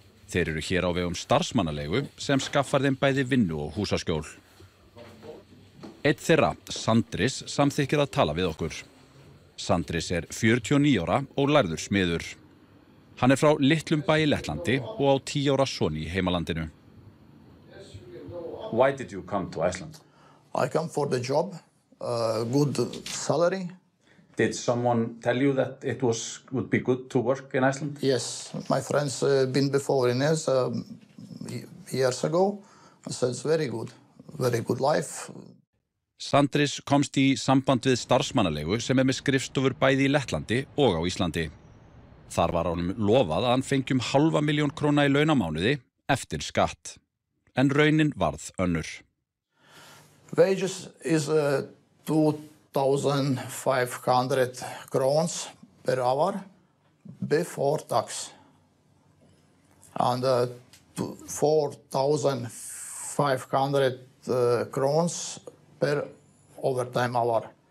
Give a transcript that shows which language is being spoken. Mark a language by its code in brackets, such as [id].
[is] Þeir eru hér á vegum starfsmannaleigu sem skaffar þeim bæði vinnu og húsaskjól. Einn þeirra, Sandris, samþykkir að tala við okkur. Sandris er 49 ára og lærður smiður. Hann er frá litlum bæ í Lettlandi og á 10 ára son í heimalandinu. [en] Why did you come to Iceland? I come for the job, good salary. Did someone tell you that it would be good to work in Iceland? Yes, my friends been before in this years ago. I said it's very good life. [is] Sandris komst í samband við starfsmannaleigu sem er með skrifstofur bæði í Lettlandi og á Íslandi. Þar var honum lofað að hann fengi 500.000 króna í launamánuði eftir skatt. En raunin varð önnur. [en] Wages is 2,500 crowns per hour before tax. And 4,500 crowns per overtime hour.